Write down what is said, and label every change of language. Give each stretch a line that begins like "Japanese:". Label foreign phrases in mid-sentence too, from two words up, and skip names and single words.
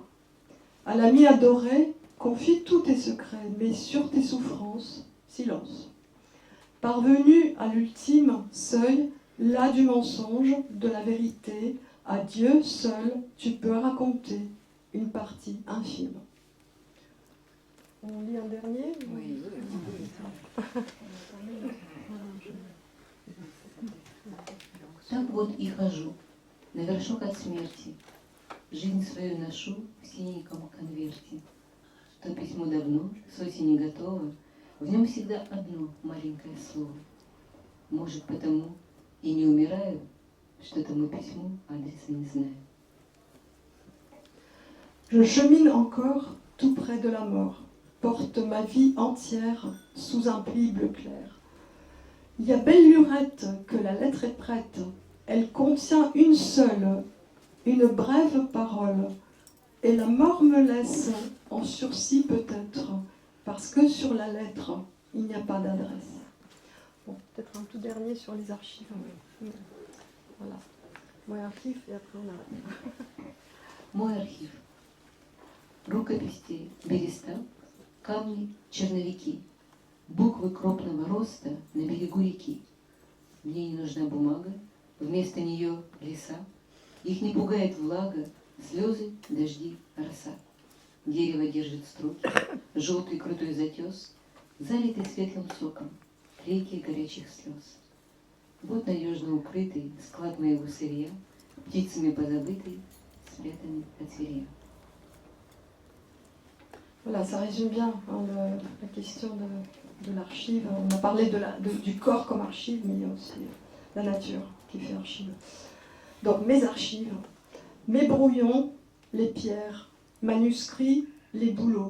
French: À l'ami adoré, confie tous tes secrets, mais sur tes souffrances, silence. Parvenu à l'ultime seuil, là du mensonge, de la vérité, à Dieu seul, tu peux raconter une partie infime. On lit un dernier? Oui.
Russian: Так вот и хожу, на вершок от смерти. Жизнь свою ношу в синеньком конверте. То письмо давно, с осени готово, в нем всегда одно маленькое слово. Может, потому и не умираю, что тому письму адреса не знаю.
French: Je chemine encore tout près de la mort, porte ma vie entière sous un pli bleu clair. Il y a belle lurette que la lettre est prête, elle contient une seule, une brève parole, et la mort me laisse en sursis peut-être, parce que sur la lettre, il n'y a pas d'adresse. Bon, peut-être un tout dernier sur les archives. Voilà. Mon archive, et après on arrête.
Russian: Мой архив. Рукописи, береста, камни, черновики, буквы крупного роста на берегу реки. Мне не нужна бумага, вместо нее леса. Их не пугает влага, слезы, дожди, роса. Дерево держит струки, желтый крутой затес, залитый светлым соком, реки горячих слез. Вот надежно укрытый склад моего сырья, птицами позабытый, спрятанный от зверя.
French: Voilà, ça résume bien la question de l'archive. On a parlé du corps comme archive, mais il y a aussi la nature qui fait archive. Donc mes archives, mes brouillons, les pierres, manuscrits, les bouleaux.